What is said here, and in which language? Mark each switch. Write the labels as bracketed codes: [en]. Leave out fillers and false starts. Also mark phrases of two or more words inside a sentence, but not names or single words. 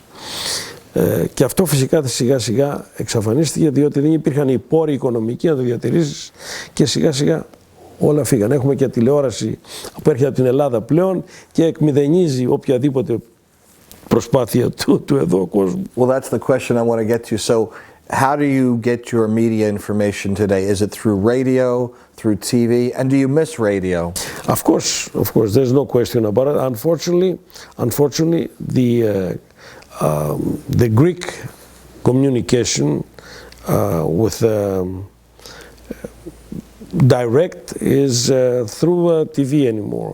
[el] Και αυτό φυσικά σιγά σιγά εξαφανίστηκε διότι δεν υπήρχαν οι πόροι οικονομικοί να το διατηρήσεις και σιγά σιγά όλα φύγαν. Έχουμε και τηλεόραση που έρχεται από την Ελλάδα πλέον και εκμηδενίζει οποιαδήποτε προσπάθεια του εδώ κόσμου. [en] Well, that's the question I want to get to. So, how do you get your media information today? Is it through radio, through TV, and do you miss radio? Of course, there's no question about it. Unfortunately, the Greek communication with direct is through TV anymore.